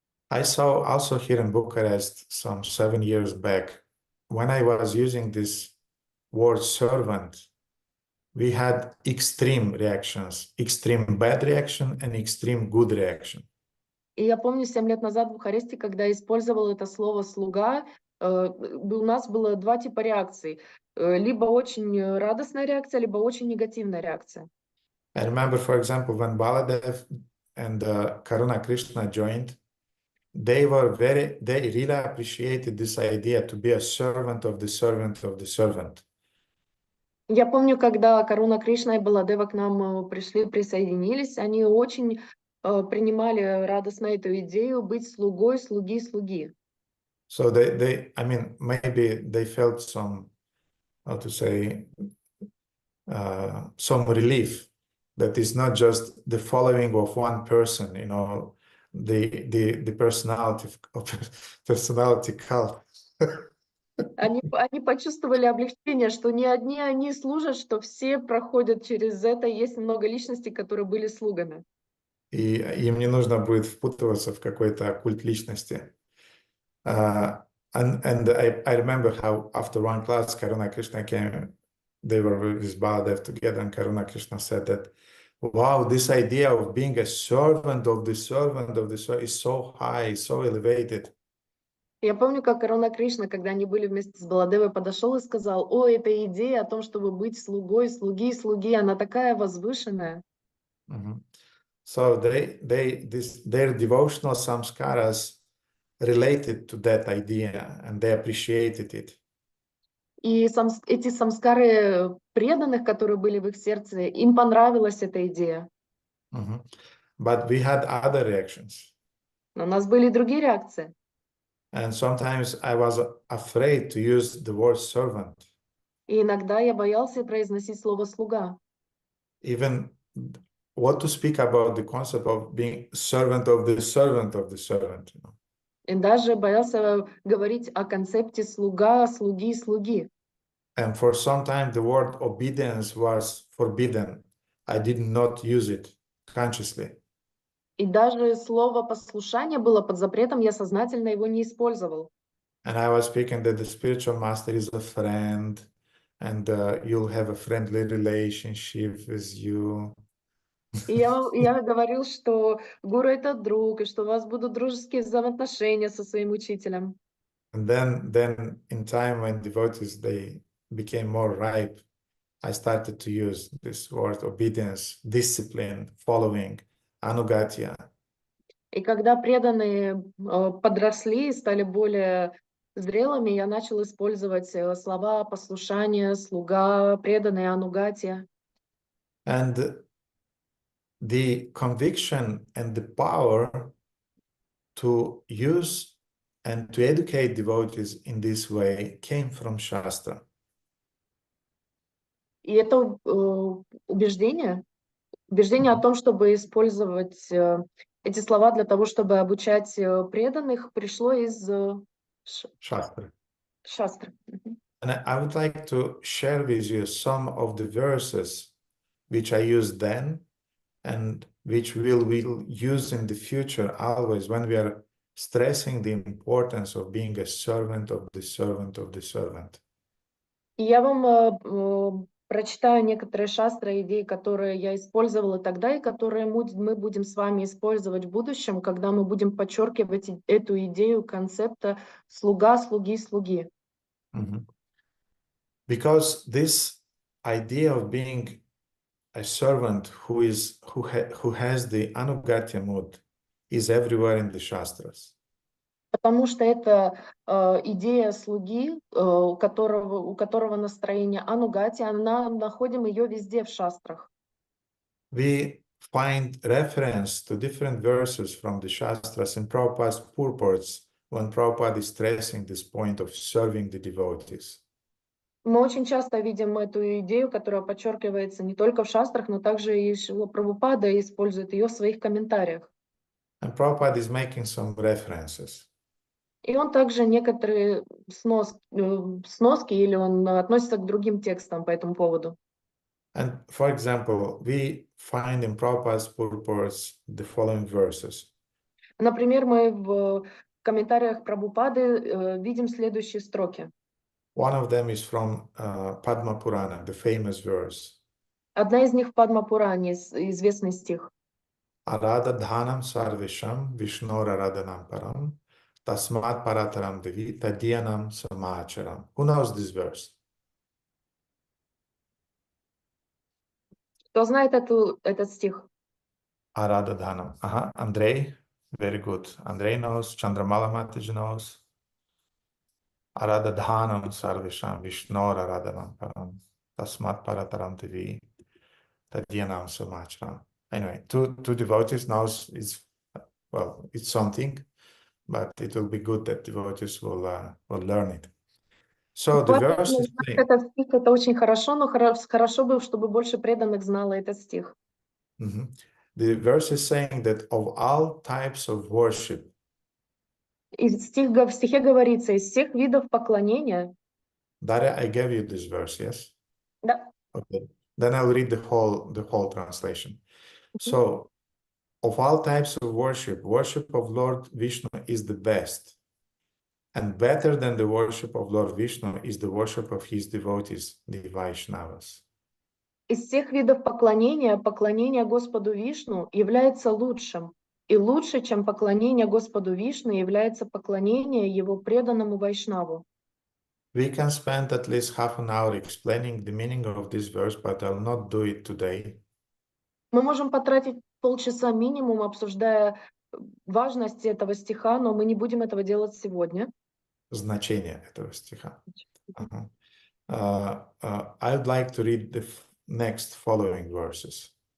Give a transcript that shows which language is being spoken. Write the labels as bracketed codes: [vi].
[en] I saw also here in Bucharest some 7 years back, when I was using this word servant, we had extreme reactions, extreme bad reaction and extreme good reaction. [ru] И я помню 7 лет назад в Бухаресте, когда я использовал это слово «слуга», у нас было два типа реакций. Либо очень радостная реакция, либо очень негативная реакция. [en] I remember, for example, when Baladev and Karuna Krishna joined, they really appreciated this idea to be a servant of the servant of the servant. [ru] Я помню, когда Каруна Кришна и Баладева к нам присоединились, они очень принимали радостно эту идею быть слугой слуги слуги. [en] So I mean, maybe they felt some, how to say, some relief that is not just the following of one person, you know, the personality cult. [ru] Они почувствовали облегчение, что не одни они служат, что все проходят через это. Есть много личностей, которые были слугами. И им не нужно будет впутываться в какой-то культ личности. [en] And I remember how after one class, Karuna Krishna came, they were with Baladev together, and Karuna Krishna said that, wow, this idea of being a servant of the servant of the servant is so high, so elevated. [ru] Я помню, как Каруна Кришна, когда они были вместе с Баладевой, подошел и сказал: «О, эта идея о том, чтобы быть слугой слуги слуги, она такая возвышенная». [en] So their devotional samskaras related to that idea, and they appreciated it. [ru] И эти самскары преданных, которые были в их сердце, им понравилась эта идея. [en] But we had other reactions. [ru] Но у нас были и другие реакции. [en] And sometimes I was afraid to use the word servant. [ru] И иногда я боялся произносить слово «слуга». [en] Even what to speak about the concept of being servant of the servant of the servant. You know? [ru] И даже боялся говорить о концепте слуга, слуги, слуги. [en] And for some time the word obedience was forbidden. I did not use it consciously. [ru] И даже слово послушание было под запретом, я сознательно его не использовал. [en] And I was speaking that the spiritual master is a friend, and you'll have a friendly relationship with you. [ru] И я говорил, что гуру — это друг, и что у вас будут дружеские взаимоотношения со своим учителем. [en] And then in time when devotees, they became more ripe, I started to use this word obedience, discipline, following, anugatya. [ru] И когда преданные подросли и стали более зрелыми, я начал использовать слова послушание, слуга, преданные, анугатия. [en] And the conviction and the power to use and to educate devotees in this way came from Shastra. [ru] И это убеждение о том, чтобы использовать эти слова для того, чтобы обучать преданных, пришло из [en] Shastra. [ru] шастры. [en] And I would like to share with you some of the verses which I used then and which we'll use in the future always when we are stressing the importance of being a servant of the servant of the servant. [ru] И я вам Прочитаю некоторые шастры, идеи, которые я использовала тогда и которые мы будем с вами использовать в будущем, когда мы будем подчеркивать эту идею концепта слуга, слуги, слуги. Mhm. [en] Because this idea of being a servant who has the anugatya mood is everywhere in the Shastras. [ru] Потому что это идея слуги, у которого настроение анугати, находим ее везде в шастрах. [en] We find reference to different verses from the Shastras in Prabhupada's purports when Prabhupada is stressing this point of serving the devotees. [ru] Мы очень часто видим эту идею, которая подчеркивается не только в шастрах, но также и Шрила Прабхупада использует ее в своих комментариях. [en] And Prabhupada is making some references. [ru] И он также некоторые сноски или он относится к другим текстам по этому поводу. [en] And for example, we find in Prabhupada's purports the following verses. [ru] Например, мы в комментариях Прабхупады видим следующие строки. [en] One of them is from Padma Purana, the famous verse. [ru] Одна из них в Падма-Пуране, известный стих. [sa] Arada dhanam sarvesham vishnora radanam param tasmat parataram devi tadyanam samacharam. [en] Who knows this verse? [ru] Кто знает этот стих? [sa] Arada dhanam. [en] Andrei, very good. Andrei knows, Chandramala Mataji knows. [sa] Arada dhanam sarvesham vishnora radanam param tasmat parataram devi tadyanam samacharam. [en] Anyway, two devotees knows it's something, but it will be good that devotees will learn it. So the verse is saying, [ru] Этот стих это очень хорошо, но хорошо бы, чтобы больше преданных знало этот стих. [en] The verse is saying that of all types of worship, [ru] И в стихе говорится, из всех видов поклонения. [en] Darya, I gave you this verse, yes? [ru] Да. [en] Okay. Then I'll read the whole translation. So, of all types of worship, worship of Lord Vishnu is the best. And better than the worship of Lord Vishnu is the worship of his devotees, the Vaishnavas. [ru] Из всех видов поклонения, поклонение Господу Вишну является лучшим. И лучше, чем поклонение Господу Вишну, является поклонение его преданному Вайшнаву. [en] We can spend at least half an hour explaining the meaning of this verse, but I'll not do it today. [ru] Мы можем потратить полчаса минимум, обсуждая важность этого стиха, но мы не будем этого делать сегодня. Значение этого стиха. [en] I would like to read the next following verses.